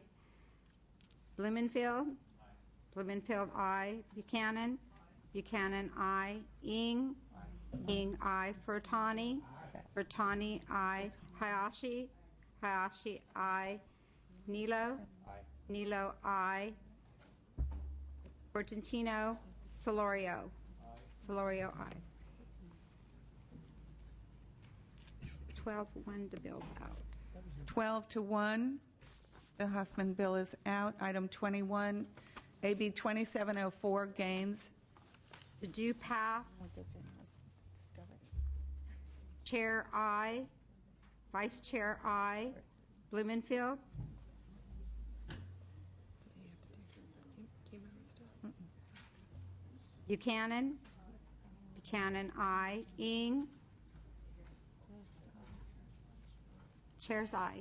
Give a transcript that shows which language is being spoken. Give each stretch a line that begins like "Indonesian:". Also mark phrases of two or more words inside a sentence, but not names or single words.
English: Blumenfield? Blumenfield, aye. Buchanan? Buchanan, aye. Ing? Ing, aye. Furtani? Furtani, aye. Hayashi? Hayashi, aye. Nilo? Nilo, aye. Portantino? Solorio? Solorio, aye. 12-1, the bill's out. 12-1, the Huffman bill is out. Item 21, AB 2704, Gaines. So do pass. Chair, aye. Vice Chair, aye. Blumenfield? Buchanan? Buchanan, aye. Ing? Chair's aye.